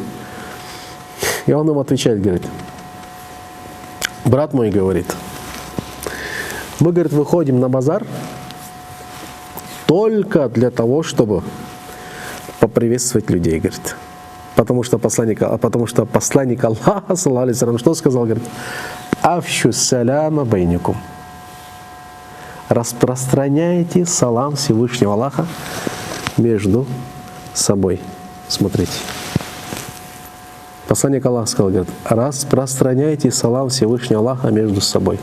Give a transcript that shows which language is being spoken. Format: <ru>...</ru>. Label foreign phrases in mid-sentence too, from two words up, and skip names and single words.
<ru>И он им отвечает, говорит, брат мой, говорит, мы, говорит, выходим на базар только для того, чтобы поприветствовать людей, говорит. Потому что посланник Аллаха,</ru> <ar>صلى الله عليه وسلم,</ar> <ru>что сказал, говорит,</ru> <ar>أفشوا السلام بينكم.</ar> <ru>Распространяйте салам Всевышнего Аллаха между собой. Смотрите. Посланник Аллаха сказал, говорит, распространяйте салам Всевышнего Аллаха между собой.</ru>